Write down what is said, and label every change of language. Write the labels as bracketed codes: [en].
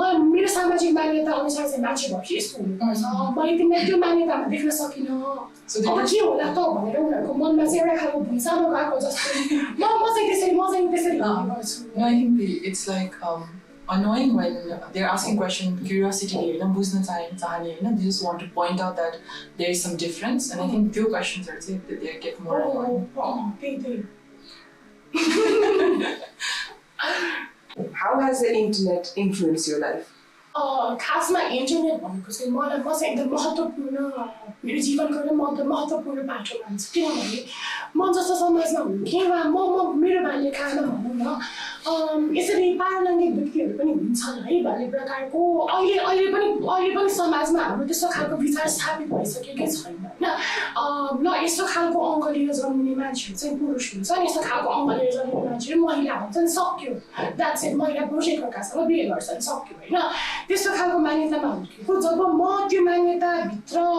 [ne] मेरो सामाजिक मान्यता अनुसार चाहिँ मान्छे भएपछि यस्तो हुनुपर्छ मैले तिमीलाई त्यो मान्यतामा देख्न सकिनँ अब के होला त भनेर उनीहरूको मनमा चाहिँ एउटा खालको भुइँसानो गएको जस्तो म चाहिँ त्यसरी गर्छु [en] No, I think it's like annoying when they're asking questions, curiosity, [ne] buzhna chahane, [en] they just want to point out that there is some difference, and I think few questions are that they get more annoying. How has the internet influenced your life? [ne] खासमा internet भनेको चाहिँ म चाहिँ एकदम महत्त्वपूर्ण मेरो जीवनको एउटा महत्त्वपूर्ण बाटो मान्छु किनभने म जस्तो समाजमा हुन्थेँ वा म मेरो बाल्यकालमा भनौँ न यसरी पारलैङ्गिक व्यक्तिहरू पनि हुन्छन् है भन्ने प्रकारको अहिले पनि समाजमा हाम्रो त्यस्तो खालको विचार स्थापित भइसकेकै छैन होइन ल यस्तो खालको अङ्ग लिएर जन्मिने मान्छेहरू चाहिँ पुरुष हुन्छन् यस्तो खालको अङ्ग लिएर जन्मिने मान्छेहरू महिला हुन्छन् सक्यो [en] that's it [ne] महिला पुरुष एकअर्कासँग बिहे गर्छन् सक्यो होइन त्यस्तो खालको मान्यतामा हुर्केको जब म त्यो मान्यताभित्र